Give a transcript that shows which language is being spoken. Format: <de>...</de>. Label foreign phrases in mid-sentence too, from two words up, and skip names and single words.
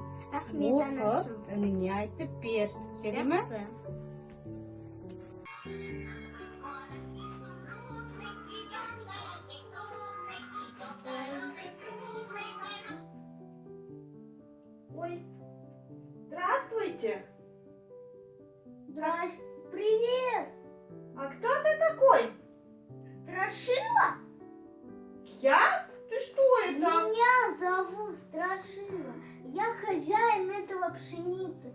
<kk>Рахмет, Оқып, анашым. ініңе айтып бер. Жарай ма? Жақсы. Ой,</kk> <ru>здравствуйте. Привет! А кто ты такой? Страшила? Я? Ты что это? Меня зовут Страшила. Я хозяин этого пшеницы.</ru>